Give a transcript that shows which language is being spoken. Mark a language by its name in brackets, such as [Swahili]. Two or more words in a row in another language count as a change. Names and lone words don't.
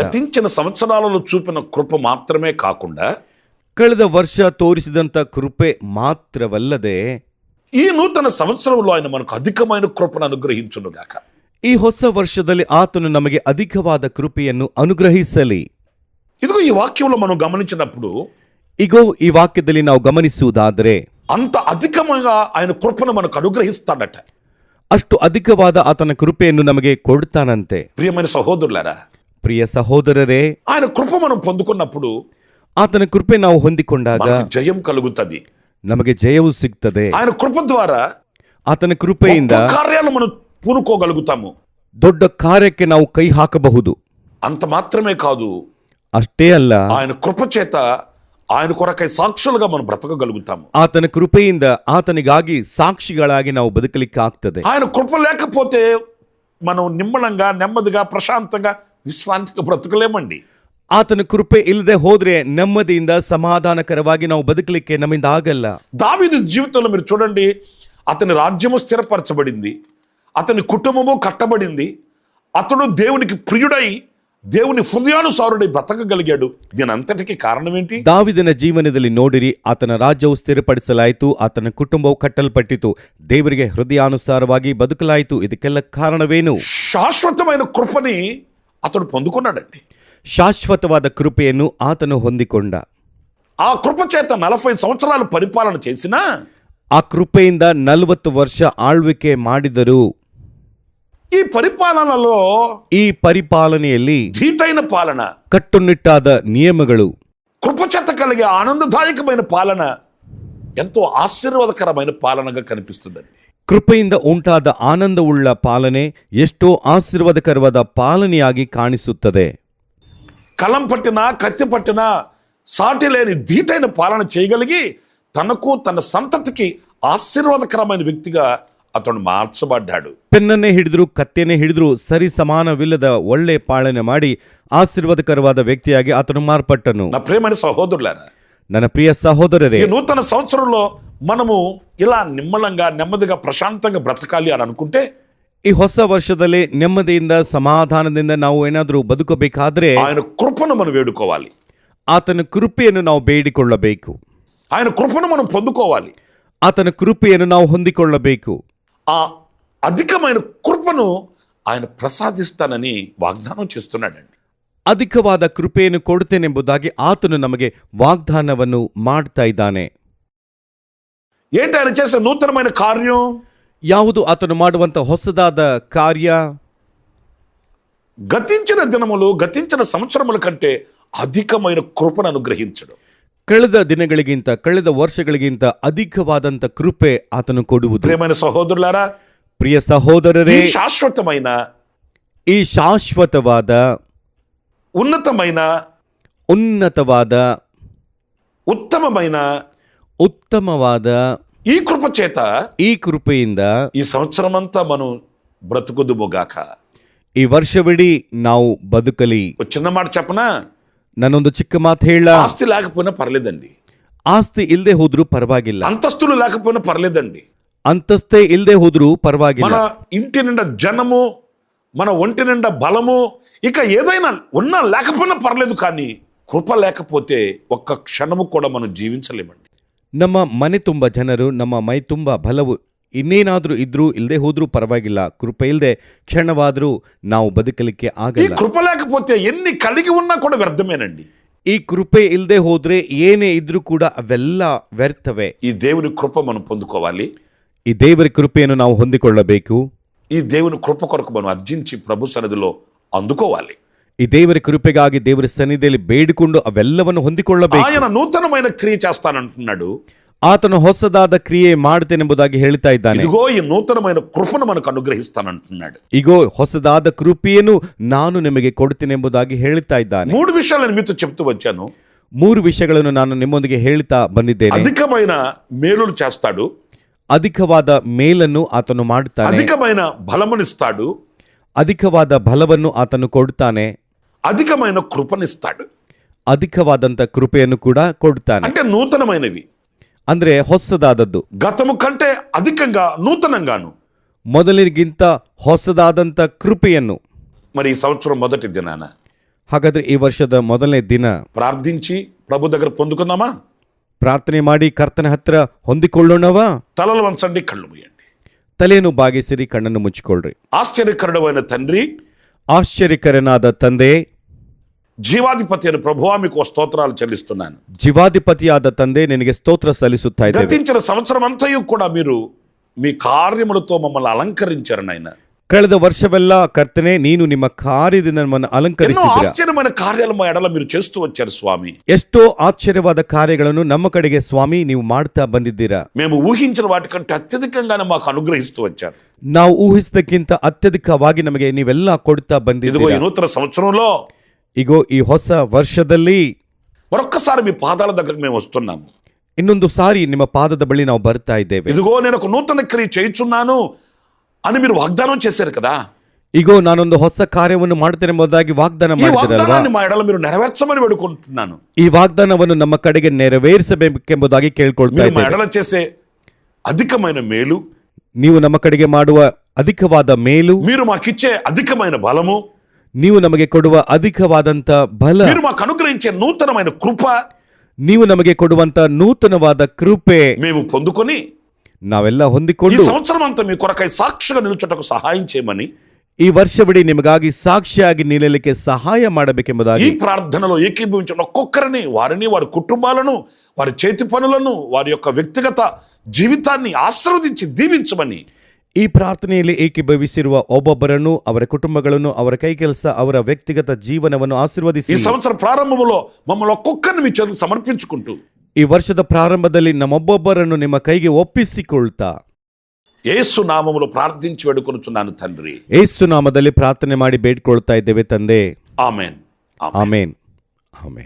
[Telugu] గతించిన సంవత్సరాలలో చూపిన కృప మాత్రమే కాకుండా, [Kannada] ಕಳೆದ ವರ್ಷ ತೋರಿಸಿದಂತ ಕೃಪೆ ಮಾತ್ರವಲ್ಲದೆ [Telugu] ఈ నూతన సంవత్సరంలో ఆయన మనకు అధికమైన కృపను అనుగ్రహించునుగాక. [Kannada] ಈ ಹೊಸ ವರ್ಷದಲ್ಲಿ ಆತನು ನಮಗೆ ಅಧಿಕವಾದ ಕೃಪೆಯನ್ನು ಅನುಗ್ರಹಿಸಲಿ. [Telugu] ఇదిగో ఈ వాక్యంలో మనం గమనించినప్పుడు, [Kannada] ಈಗೋ ಈ ವಾಕ್ಯದಲ್ಲಿ ನಾವು ಗಮನಿಸುವುದಾದರೆ [Telugu] అంత అధికంగా ఆయన కృపను మనకు అనుగ్రహిస్తాడట. [Kannada] ಅಷ್ಟು ಅಧಿಕವಾದ ಆತನ ಕೃಪೆಯನ್ನು ನಮಗೆ ಕೊಡ್ತಾನಂತೆ. [Telugu] ప్రియమైన సహోదరులారా, [Kannada] ಪ್ರಿಯ ಸಹೋದರರೇ, [Telugu] ఆయన కృప మనం పొందుకున్నప్పుడు [Kannada] ಆತನ ಕೃಪೆ ನಾವು ಹೊಂದಿಕೊಂಡಾಗ [Telugu] మనకు జయం కలుగుతుంది. [Kannada] ನಮಗೆ ಜಯವು ಸಿಗ್ತದೆ. [Telugu] ఆయన కృప ద్వారా [Kannada] ಆತನ ಕೃಪೆಯಿಂದ [Telugu] గొప్ప కార్యాలు మనం పూనుకోగలుగుతాము. [Kannada] ದೊಡ್ಡ ಕಾರ್ಯಕ್ಕೆ ನಾವು ಕೈ ಹಾಕಬಹುದು. [Telugu] అంత మాత్రమే కాదు, [Kannada] ಅಷ್ಟೇ ಅಲ್ಲ, [Telugu] ఆయన కృప చేత ఆయన కొరకై సాక్షులుగా మనం బ్రతకగలుగుతాము. [Kannada] ಆತನ ಕೃಪೆಯಿಂದ ಆತನಿಗಾಗಿ ಸಾಕ್ಷಿಗಳಾಗಿ ನಾವು ಬದುಕಲಿಕ್ಕೆ ಆಗ್ತದೆ. [Telugu] ఆయన కృప లేకపోతే మనం నిమ్మలంగా, నెమ్మదిగా, ప్రశాంతంగా, విశ్రాంతిగా బ్రతకలేమండి. [Kannada] ಆತನ ಕೃಪೆ ಇಲ್ಲದೆ ಹೋದ್ರೆ ನೆಮ್ಮದಿಯಿಂದ ಸಮಾಧಾನಕರವಾಗಿ ನಾವು ಬದುಕಲಿಕ್ಕೆ ನಮ್ಮಿಂದ ಆಗಲ್ಲ. [Telugu] దావీదు జీవితంలో మీరు చూడండి, అతని రాజ్యము స్థిరపరచబడింది, అతని కుటుంబము కట్టబడింది, అతడు దేవునికి ప్రియుడై, దేవుని హృదయానుసారుడై బ్రతకగలిగాడు. దీని అంతటికి కారణం ఏంటి? [Kannada] ದಾವಿದನ ಜೀವನದಲ್ಲಿ ನೋಡಿರಿ, ಆತನ ರಾಜ್ಯವು ಸ್ಥಿರಪಡಿಸಲಾಯಿತು, ಆತನ ಕುಟುಂಬವು ಕಟ್ಟಲ್ಪಟ್ಟಿತು, ದೇವರಿಗೆ ಹೃದಯಾನುಸಾರವಾಗಿ ಬದುಕಲಾಯಿತು. ಇದಕ್ಕೆಲ್ಲ ಕಾರಣವೇನು? [Telugu] శాశ్వతమైన కృపని అతడు పొందుకున్నాడండి. [Kannada] ಶಾಶ್ವತವಾದ ಕೃಪೆಯನ್ನು ಆತನು ಹೊಂದಿಕೊಂಡ. [Telugu] ఆ కృప చేత 40 సంవత్సరాలు పరిపాలన చేసినా, [Kannada] ಆ ಕೃಪೆಯಿಂದ 40 ವರ್ಷ ಆಳ್ವಿಕೆ ಮಾಡಿದರು. [Telugu] ఈ పరిపాలనలో [Kannada] ಈ ಪರಿಪಾಲನೆಯಲ್ಲಿ [Telugu] ధీటైన పాలన, [Kannada] ಕಟ್ಟುನಿಟ್ಟಾದ ನಿಯಮಗಳು, [Telugu] కృపచేత కలిగే ఆనందదాయకమైన పాలన ఎంతో ఆశీర్వాదకరమైన పాలనగా కనిపిస్తుందండి. [Kannada] ಕೃಪೆಯಿಂದ ಉಂಟಾದ ಆನಂದವುಳ್ಳ ಪಾಲನೆ ಎಷ್ಟೋ ಆಶೀರ್ವಾದಕರವಾದ ಪಾಲನೆಯಾಗಿ ಕಾಣಿಸುತ್ತದೆ. [Telugu] కలం పట్టినా, కత్తి పట్టినా సాటి లేని ధీటైన పాలన చేయగలిగి తనకు, తన సంతతికి ఆశీర్వాదకరమైన వ్యక్తిగా అతడు మార్చబడ్డాడు. [Kannada] ಪೆನ್ನನ್ನೇ ಹಿಡಿದ್ರು, ಕತ್ತೆಯನ್ನೇ ಹಿಡಿದ್ರು, ಸರಿ ಸಮಾನವಿಲ್ಲದ ಒಳ್ಳೆ ಪಾಲನೆ ಮಾಡಿ ಆಶೀರ್ವಾದಕರವಾದ ವ್ಯಕ್ತಿಯಾಗಿ ಆತನು ಮಾರ್ಪಟ್ಟನು. [Telugu] నా ప్రియమైన సహోదరులారా, [Kannada] ನನ್ನ ಪ್ರಿಯ ಸಹೋದರರೇ, [Telugu] ఈ నూతన సంవత్సరంలో మనము ఇలా నిమ్మలంగా నెమ్మదిగా ప్రశాంతంగా బ్రతకాలి అని అనుకుంటే [Kannada] ಈ ಹೊಸ ವರ್ಷದಲ್ಲಿ ನೆಮ್ಮದಿಯಿಂದ ಸಮಾಧಾನದಿಂದ ನಾವು ಏನಾದರೂ ಬದುಕಬೇಕಾದ್ರೆ [Telugu] ఆయన కృపను మనం వేడుకోవాలి. [Kannada] ಆತನ ಕೃಪೆಯನ್ನು ನಾವು ಬೇಡಿಕೊಳ್ಳಬೇಕು. [Telugu] ఆయన కృపను మనం పొందుకోవాలి. [Kannada] ಆತನ ಕೃಪೆಯನ್ನು ನಾವು ಹೊಂದಿಕೊಳ್ಳಬೇಕು. [Telugu] ఆ అధికమైన కృపను ఆయన ప్రసాదిస్తానని వాగ్దానం చేస్తున్నాడండి. [Kannada] ಅಧಿಕವಾದ ಕೃಪೆಯನ್ನು ಕೊಡುತ್ತೇನೆಂಬುದಾಗಿ ಆತನು ನಮಗೆ ವಾಗ್ದಾನವನ್ನು ಮಾಡ್ತಾ ಇದ್ದಾನೆ. [Telugu] ఏంటి ఆయన చేసే నూతనమైన కార్యం? [Kannada] ಯಾವುದು ಆತನು ಮಾಡುವಂತ ಹೊಸದಾದ ಕಾರ್ಯ? [Telugu] గతించిన దినములు గతించిన సంవత్సరముల కంటే అధికమైన కృపను అనుగ్రహించడం. [Kannada] ಕಳೆದ ದಿನಗಳಿಗಿಂತ ಕಳೆದ ವರ್ಷಗಳಿಗಿಂತ ಅಧಿಕವಾದಂತ ಕೃಪೆ ಆತನು ಕೊಡುವುದು. [Telugu] ప్రియమైన సహోదరులారా, [Kannada] ಪ್ರಿಯ ಸಹೋದರರೇ, [Telugu] ఈ శాశ్వతమైన [Kannada] ಈ ಶಾಶ್ವತವಾದ [Telugu] ఉన్నతమైన [Kannada] ಉನ್ನತವಾದ [Telugu] ఉత్తమమైన ఈ కృప చేత [Kannada] ಈ ಕೃಪೆಯಿಂದ [Telugu] ఈ సంవత్సరమంతా మనం బ్రతుకుదుముగాక. [Kannada] ಈ ವರ್ಷವಿಡೀ ನಾವು ಬದುಕಲಿ. [Telugu] ఒక చిన్న మాట చెప్పనా? [Kannada] ನಾನೊಂದು ಚಿಕ್ಕ ಮಾತು ಹೇಳ. [Telugu] ఆస్తి లేకపోయినా పర్లేదండి, [Kannada] ಆಸ್ತಿ ಇಲ್ಲದೆ ಹೋದ್ರೂ ಪರವಾಗಿಲ್ಲ, [Telugu] అంతస్తులు లేకపోయినా పర్లేదండి, [Kannada] ಅಂತಸ್ತೇ ಇಲ್ಲದೆ ಹೋದ್ರೂ ಪರವಾಗಿಲ್ಲ, [Telugu] మన ఇంటి నిండా జనము, మన ఒంటి నిండా బలము, ఇక ఏదైనా ఉన్నా లేకపోయినా పర్లేదు, కానీ కృప లేకపోతే ఒక్క క్షణము కూడా మనం జీవించలేమండి. [Kannada] ನಮ್ಮ ಮನೆ ತುಂಬ ಜನರು, ನಮ್ಮ ಮೈ ತುಂಬ ಬಲವು ಇನ್ನೇನಾದ್ರೂ ಇದ್ರೂ ಇಲ್ಲದೆ ಹೋದ್ರೂ ಪರವಾಗಿಲ್ಲ, ಕೃಪೆ ಇಲ್ಲದೆ ಕ್ಷಣವಾದ್ರೂ ನಾವು ಬದುಕಲಿಕ್ಕೆ [Telugu] ఈ [Kannada] ಆಗಲ್ಲ. [Telugu] కృప లేకపోతే ఎన్ని కలిగి ఉన్నా కూడా వ్యర్థమేనండి. [Kannada] ಈ ಕೃಪೆ ಇಲ್ಲದೆ ಹೋದ್ರೆ ಏನೇ ಇದ್ರೂ ಕೂಡ ಅವೆಲ್ಲ ವ್ಯರ್ಥವೇ. [Telugu] ఈ దేవుని కృప మనం పొందుకోవాలి. [Kannada] ಈ ದೇವರ ಕೃಪೆಯನ್ನು ನಾವು ಹೊಂದಿಕೊಳ್ಳಬೇಕು. [Telugu] ఈ దేవుని కృప కొరకు మనం అర్జించి ప్రభు సన్నిధిలో అందుకోవాలి. [Kannada] ಈ ದೇವರ ಕೃಪೆಗಾಗಿ ದೇವರ ಸನ್ನಿಧಿಯಲ್ಲಿ ಬೇಡಿಕೊಂಡು ಅವೆಲ್ಲವನ್ನು ಹೊಂದಿಕೊಳ್ಳಬೇಕು. [Telugu] ఆయన నూతనమైన క్రియ చేస్తానంటున్నాడు. [Kannada] ಆತನು ಹೊಸದಾದ ಕ್ರಿಯೆ ಮಾಡುತ್ತೇನೆಂಬುದಾಗಿ ಹೇಳ್ತಾ ಇದ್ದಾನೆ. [Telugu] ఇదిగో ఈ నూతనమైన కృపను మనకు అనుగ్రహిస్తానంటున్నాడు. [Kannada] ಈಗೋ ಹೊಸದಾದ ಕೃಪೆಯನ್ನು ನಾನು ನಿಮಗೆ ಕೊಡ್ತೇನೆಂಬುದಾಗಿ ಹೇಳ್ತಾ ಇದ್ದಾನೆ. [Telugu] 3 విషయాలు నేను మీతో చెప్తూ వచ్చాను. [Kannada] 3 ವಿಷಯಗಳನ್ನು ನಾನು ನಿಮ್ಮೊಂದಿಗೆ ಹೇಳ್ತಾ ಬಂದಿದ್ದೇನೆ. [Telugu] అధికమైన మేలులు చేస్తాడు, [Kannada] ಅಧಿಕವಾದ ಮೇಲನ್ನು ಆತನು ಮಾಡುತ್ತಾನೆ, [Telugu] అధికమైన బలమునిస్తాడు, [Kannada] ಅಧಿಕವಾದ ಬಲವನ್ನು ಆತನು ಕೊಡ್ತಾನೆ, [Telugu] అధికమైన కృపనిస్తాడు. [Kannada] ಅಧಿಕವಾದಂತ ಕೃಪೆಯನ್ನು ಕೂಡ ಕೊಡ್ತಾನೆ. [Telugu] అంటే నూతనమైనవి, [Kannada] ಅಂದ್ರೆ ಹೊಸದಾದದ್ದು, [Telugu] గతము కంటే అధికంగా నూతనంగాను. [Kannada] ಮೊದಲಿಗಿಂತ ಹೊಸದಾದಂತ ಕೃಪೆಯನ್ನು. [Telugu] మరి ఈ సంవత్సరం మొదటి దినాన [Kannada] ಹಾಗಾದ್ರೆ ಈ ವರ್ಷದ ಮೊದಲನೇ ದಿನ [Telugu] ప్రార్థించి ప్రభు దగ్గర పొందుకుందామా? [Kannada] ಪ್ರಾರ್ಥನೆ ಮಾಡಿ ಕರ್ತನ ಹತ್ರ ಹೊಂದಿಕೊಳ್ಳೋಣವಾ? [Telugu] తలలు వంచండి, కళ్ళు మూయండి. [Kannada] ತಲೆಯನ್ನು ಬಾಗಿಸಿರಿ, ಕಣ್ಣನ್ನು ಮುಚ್ಚಿಕೊಳ್ಳ್ರಿ. [Telugu] ఆశ్చర్యకరుడైన తండ్రి, [Kannada] ಆಶ್ಚರ್ಯಕರನಾದ ತಂದೆ, [Telugu] జీవాధిపతి అని ప్రభువా మీకు స్తోత్రాలు చెల్లిస్తున్నాను. [Kannada] ಜೀವಾಧಿಪತಿಯಾದ ತಂದೆ, ನಿನಗೆ ಸ್ತೋತ್ರ ಸಲ್ಲಿಸುತ್ತಾ ಇದ್ದೇವೆ. [Telugu] గతించిన సంవత్సరం అంతయు కూడా మీరు మీ కార్యములతో మమ్మల్ని అలంకరించారు నాయన. [Kannada] ಕಳೆದ ವರ್ಷವೆಲ್ಲ ಕರ್ತನೆ, ನೀನು ನಿಮ್ಮ ಕಾರ್ಯದಿಂದ ನಮ್ಮನ್ನು [Telugu] ఎన్నో [Kannada] ಅಲಂಕರಿಸಿದ್ದೀರಾ. [Telugu] ఆశ్చర్యమైన కార్యాలు మా ఎడల మీరు చేస్తూ వచ్చారు స్వామి. [Kannada] ಎಷ್ಟೋ ಆಶ್ಚರ್ಯವಾದ ಕಾರ್ಯಗಳನ್ನು ನಮ್ಮ ಕಡೆಗೆ ಸ್ವಾಮಿ ನೀವು ಮಾಡ್ತಾ ಬಂದಿದ್ದೀರಾ. [Telugu] మేము ఊహించిన వాటికంటే అత్యధికంగానే మాకు అనుగ్రహిస్తూ వచ్చారు. [Kannada] ನಾವು ಊಹಿಸಿದಕ್ಕಿಂತ ಅತ್ಯಧಿಕವಾಗಿ ನಮಗೆ ನೀವೆಲ್ಲ ಕೊಡ್ತಾ [Telugu] ఇదిగో ఈ [Kannada] ಬಂದಿದ್ದೀರಾ. [Telugu] నూతన సంవత్సరంలో [Kannada] ಈಗೋ ಈ ಹೊಸ ವರ್ಷದಲ್ಲಿ [Telugu] మరొక్కసారి మీ పాదాల దగ్గరకు మేము వస్తున్నాము. [Kannada] ಇನ್ನೊಂದು ಸಾರಿ ನಿಮ್ಮ ಪಾದದ ಬಳಿ ನಾವು ಬರ್ತಾ ಇದ್ದೇವೆ. [Telugu] ఇదిగో నేను ఒక నూతన క్రియ చేయుచున్నాను అని మీరు వాగ్దానం చేశారు కదా. [Kannada] ಈಗೋ ನಾನೊಂದು ಹೊಸ ಕಾರ್ಯವನ್ನು ಮಾಡ್ತೇನೆಂಬುದಾಗಿ ವಾಗ್ದಾನ [Telugu] ఈ [Kannada] ಮಾಡಿದಿರಲ್ವಾ? [Telugu] వాగ్దానాన్ని మా ఎడల మీరు నెరవేర్చమని వేడుకుంటున్నాను. [Kannada] ಈ ವಾಗ್ದಾನವನ್ನು ನಮ್ಮ ಕಡೆಗೆ ನೆರವೇರಿಸಬೇಕೆಂಬುದಾಗಿ ಕೇಳ್ಕೊಳ್ತಾ [Telugu] మీరు మా [Kannada] ಇದ್ದೇವೆ. [Telugu] ఎడల చేసే అధికమైన మేలు, [Kannada] ನೀವು ನಮ್ಮ ಕಡೆಗೆ ಮಾಡುವ ಅಧಿಕವಾದ ಮೇಲು, [Telugu] మీరు మాకిచ్చే అధికమైన బలము, [Kannada] ನೀವು ನಮಗೆ ಕೊಡುವ ಅಧಿಕವಾದಂತ ಬಲ, [Telugu] మీరు మాకు అనుగ్రహించే నూతనమైన కృప [Kannada] ನೀವು ನಮಗೆ ಕೊಡುವಂತ ನೂತನವಾದ ಕೃಪೆ [Telugu] మేము పొందుకొని [Kannada] ನಾವೆಲ್ಲ [Telugu] ఈ [Kannada] ಹೊಂದಿಕೊಂಡು [Telugu] సంవత్సరం అంతా మీ కొరకై సాక్షిగా నిలుచుటకు సహాయం చేయమని [Kannada] ಈ ವರ್ಷವಿಡೀ ನಿಮಗಾಗಿ ಸಾಕ್ಷಿಯಾಗಿ ನಿಲ್ಲಲಿಕ್ಕೆ ಸಹಾಯ [Telugu] ఈ [Kannada] ಮಾಡಬೇಕೆಂಬುದಾಗಿ [Telugu] ప్రార్థనలో ఏకీభవించిన ఒక్కొక్కరిని, వారిని, వారి కుటుంబాలను, వారి చేతి పనులను, వారి యొక్క వ్యక్తిగత జీవితాన్ని ఆశీర్వదించి దీవించమని [Kannada] ಈ ಪ್ರಾರ್ಥನೆಯಲ್ಲಿ ಏಕೀಭವಿಸಿರುವ ಒಬ್ಬೊಬ್ಬರನ್ನು, ಅವರ ಕುಟುಂಬಗಳನ್ನು, ಅವರ ಕೈ ಕೆಲಸ, ಅವರ ವ್ಯಕ್ತಿಗತ ಜೀವನವನ್ನು [Telugu] ఈ [Kannada] ಆಶೀರ್ವದಿಸಿ. [Telugu] సంవత్సర ప్రారంభంలో మమ్మల్ని ఒక్కొక్కరిని మీ చేతులకు సమర్పించుకుంటూ [Kannada] ಈ ವರ್ಷದ ಪ್ರಾರಂಭದಲ್ಲಿ ನಮ್ಮೊಬ್ಬೊಬ್ಬರನ್ನು ನಿಮ್ಮ ಕೈಗೆ ಒಪ್ಪಿಸಿಕೊಳ್ತಾ [Telugu] యేసు నామములో ప్రార్థించి వేడుకొనుచున్నాను తండ్రి. [Kannada] ಯೇಸು ನಾಮದಲ್ಲಿ ಪ್ರಾರ್ಥನೆ ಮಾಡಿ ಬೇಡ್ಕೊಳ್ತಾ ಇದ್ದೇವೆ ತಂದೆ. [Telugu] ఆమేన్. [Kannada] ಆಮೇನ್, ಆಮೇನ್.